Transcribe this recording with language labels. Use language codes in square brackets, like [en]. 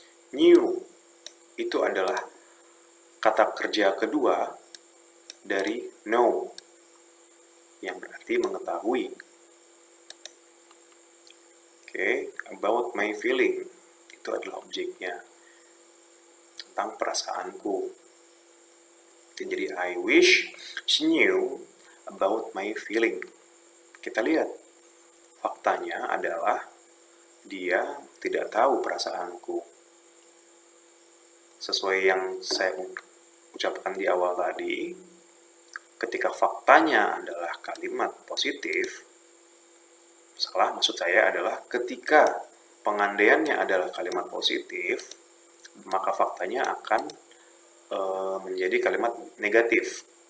[id] Knew itu adalah kata kerja kedua dari know, yang berarti mengetahui. [en] About my feeling [id] itu adalah objeknya, tentang perasaanku. Jadi [en] I wish she knew about my feeling. [id] Kita lihat, faktanya adalah dia tidak tahu perasaanku. Sesuai yang saya ucapkan di awal tadi, ketika faktanya adalah kalimat positif, maksud saya adalah ketika pengandaiannya adalah kalimat positif, maka faktanya akan menjadi kalimat negatif.